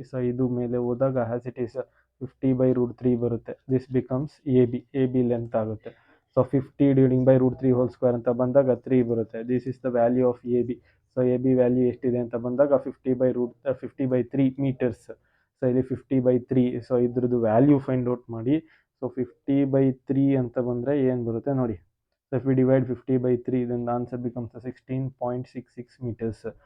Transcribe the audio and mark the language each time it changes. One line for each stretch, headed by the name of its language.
Kannada: So ಇದು ಮೇಲೆ ಹೋದಾಗ
English: as it is
Kannada: 50 by √3 ಬರುತ್ತೆ.
English: This becomes
Kannada: A B length ಆಗುತ್ತೆ. So 50 dividing by √3 whole square ಅಂತ ಬಂದಾಗ 3 ಬರುತ್ತೆ.
English: This is the value of A B.
Kannada: So A B value ಎಷ್ಟಿದೆ ಅಂತ ಬಂದಾಗ 50 by 3 ಮೀಟರ್ಸ್. ಸೊ ಇಲ್ಲಿ 50 by 3. ಸೊ ಇದ್ರದ್ದು ವ್ಯಾಲ್ಯೂ ಫೈಂಡ್ ಔಟ್ ಮಾಡಿ. ಸೊ 50/3 ಅಂತ ಬಂದರೆ ಏನು ಬರುತ್ತೆ ನೋಡಿ.
English: So if we divide 50/3, then the answer becomes 16.66 meters.